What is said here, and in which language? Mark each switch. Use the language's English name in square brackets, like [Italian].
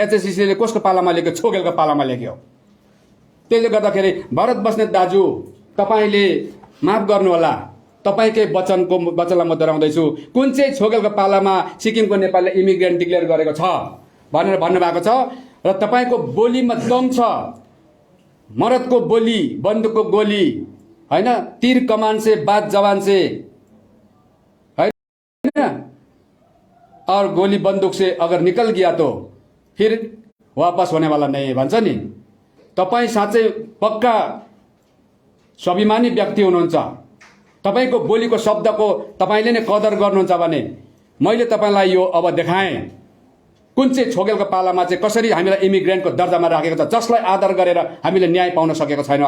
[Nepali] HS ऋषिले कसको पालामा लेख्यो? छोगेलको पालामा लेख्यो। त्यसले गर्दाखेरि भरत बस्नेत दाजु, तपाईँले माफ गर्नुहोला, तपाईँकै वचनलाई म दोहोऱ्याउँदैछु। कुन चाहिँ छोगेलको पालामा सिक्किमको नेपालले इमिग्रेन्ट डिक्लेयर गरेको छ भनेर भन्नुभएको छ र तपाईँको बोलीमा दम छ। मरदको बोली, बन्दुकको गोली, होइन, [Hindi] तीर कमान से बात जवान से, होइन, और गोली बंदूक से अगर निकल गया तो फिर वापस होने वाला नहीं [Nepali] भन्छ नि। तपाईँ साँच्चै पक्का स्वाभिमानी व्यक्ति हुनुहुन्छ, तपाईको बोलीको शब्दको तपाईले नै कदर गर्नुहुन्छ भने मैले तपाईलाई यो अब देखाएँ कुन चाहिँ छोगेलको पालामा चाहिँ कसरी हामीलाई इमिग्रेन्टको दर्जामा राखेको छ, जसलाई आदर गरेर हामीले न्याय पाउन सकेको छैनौँ।